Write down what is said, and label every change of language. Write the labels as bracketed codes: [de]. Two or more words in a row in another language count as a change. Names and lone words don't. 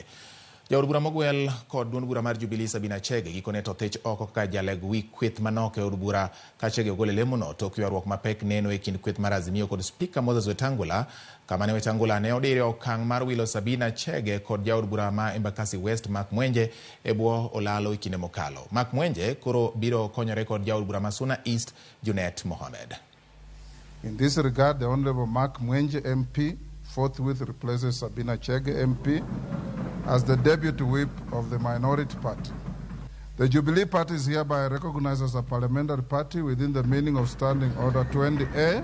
[luo] Jaod bura mogwel kod duond bura mar Jubilee Sabina Chege gikone to othich oko ka jaleg wi kweth manok e od bura ka Chege ogolo lemono tok ywaruok mapek neno e kind kweth mar Azimio kod Spika Moses Wetangula, kama ne Wetangula ne odiro okang' mar wilo Sabina Chege kod jaod bura ma Embakasi West Mark Mwenje e bwo olalo e kinde mokalo. Mark Mwenje koro biro konyore kod jaod bura ma Suna East Junet Mohamed. [en] In this regard, the Honorable Mark Mwenje MP forthwith replaces Sabina Chege MP as the deputy whip of the minority party. The Jubilee Party is hereby recognized as a parliamentary party within the meaning of Standing Order 20A.